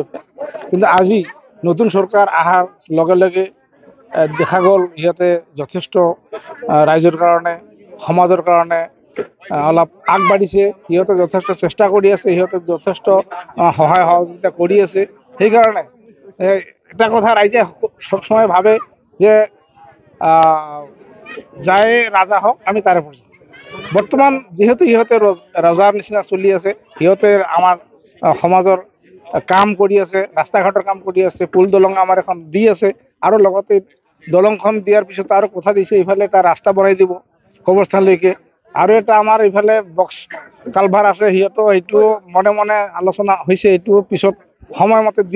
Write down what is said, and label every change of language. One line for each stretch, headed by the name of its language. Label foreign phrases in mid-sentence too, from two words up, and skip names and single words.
Assamese: কিন্তু আজি নতুন সরকার আহাৰ লগে লগে দেখা গ'ল ইহঁতে যথেষ্ট ৰাইজৰ কাৰণে সমাজৰ কাৰণে অলপ আগবাঢ়িছে। ইহঁতে যথেষ্ট চেষ্টা কৰি আছে, ইহঁতে যথেষ্ট সহায় সহযোগিতা কৰি আছে। সেইকাৰণে এটা কথা ৰাইজে সবসময় ভাবে যে
Bangla: যায় রাজা হোক আমি তারে পড়ছি।
Assamese: বর্তমান যেহেতু ইহঁতে ৰজাৰ নিচিনা চলি আছে, ইহঁতে আমাৰ সমাজৰ কাম কৰি আছে, ৰাস্তা ঘাটৰ কাম কৰি আছে, পুল দলং আমাৰ এখন দি আছে আৰু লগতে দলংখন দিয়াৰ পিছত আৰু কথা দিছে ইফালে এটা ৰাস্তা বনাই দিব কবৰস্থানলৈকে, আৰু এটা আমাৰ ইফালে বক্স কালভাৰ আছে, সিহঁতো এইটো মনে মনে আলোচনা হৈছে, এইটো পিছত সময়মতে দিব।